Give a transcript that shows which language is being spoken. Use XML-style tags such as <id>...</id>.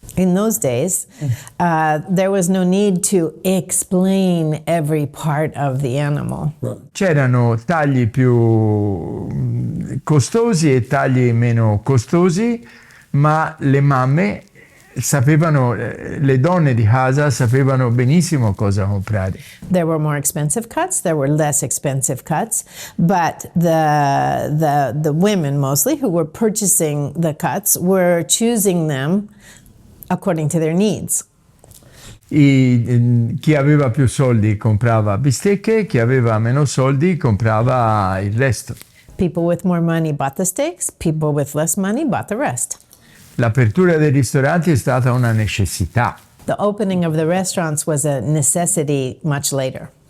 <en>In those days, there was no need to explain every part of the animal.</en> <it>C'erano tagli più costosi e tagli meno costosi, ma le mamme sapevano, le donne di casa sapevano benissimo cosa comprare.</it> <en>There were more expensive cuts, there were less expensive cuts, but the women mostly who were purchasing the cuts were choosing them according to their needs.</en> <it>Chi aveva più soldi comprava bistecche, chi aveva meno soldi comprava il resto.</it> <en>People with more money bought the steaks, people with less money bought the rest.</en> <it>L'apertura dei ristoranti è stata una necessità,</it> <en>The opening of the restaurants was a necessity much later.</en>